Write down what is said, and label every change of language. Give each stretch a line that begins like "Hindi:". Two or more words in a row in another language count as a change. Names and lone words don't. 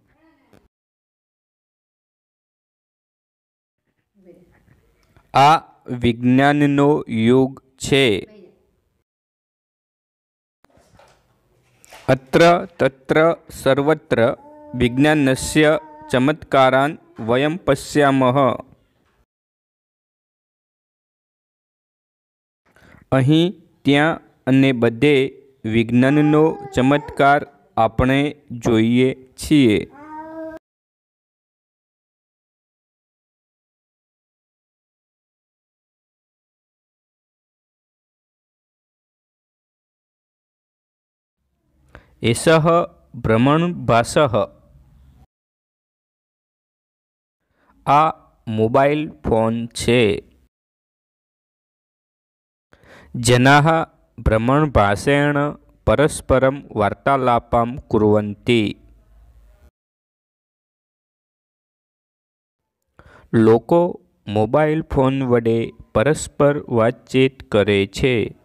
Gujarati: આ વિજ્ઞાનનો યુગ છે।
Sanskrit: अत्र तत्र सर्वत्र विज्ञानस्य चमत्कारान् वयं पश्यामः।
Gujarati: અહીં ત્યાં અને બધે વિજ્ઞાનનો ચમત્કાર આપણે જોઈએ છીએ।
Sanskrit: एषः भ्रमणभासः।
Gujarati: આ મોબાઇલ ફોન છે।
Sanskrit: जनाः भ्रमणभाषेण परस्परं वार्तालापं कुर्वन्ति।
Gujarati: લોકો મોબાઇલ ફોન વડે પરસ્પર વાતચીત કરે છે।